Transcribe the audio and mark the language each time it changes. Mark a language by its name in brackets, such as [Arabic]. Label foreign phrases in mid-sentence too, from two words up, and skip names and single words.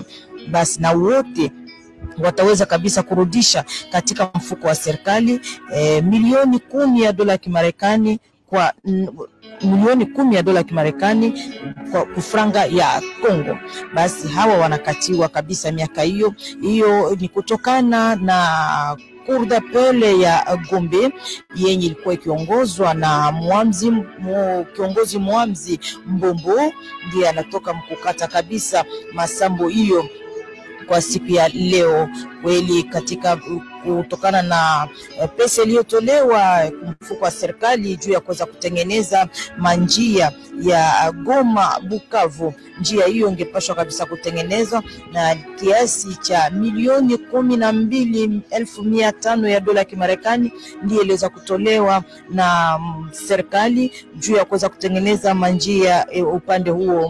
[Swahili] Basi na wote wataweza kabisa kurudisha katika mfuko wa serikali milioni 10 ya dola ya Kimarekani kwa milioni 10 ya dola ya Kimarekani kwa kufranga ya Kongo. Basi hawa wanakatiwa kabisa miaka hiyo. Hiyo ni kutokana na [French] cour d'appel [Swahili] ya Gombe yenye ilikuwa ikiongozwa na kiongozi Mwamzi Mbombo, ndiye anatoka mkukata kabisa masambo hiyo kwa siku ya leo. Kweli katika kutokana na pesa iliyotolewa mfuko wa serikali juu ya kuweza kutengeneza manjia ya Goma Bukavu, njia hiyo ingepashwa kabisa kutengenezwa na kiasi cha milioni 12,500 ya dola ya Kimarekani, ndiye iliweza kutolewa na serikali juu ya kuweza kutengeneza manjia upande huo.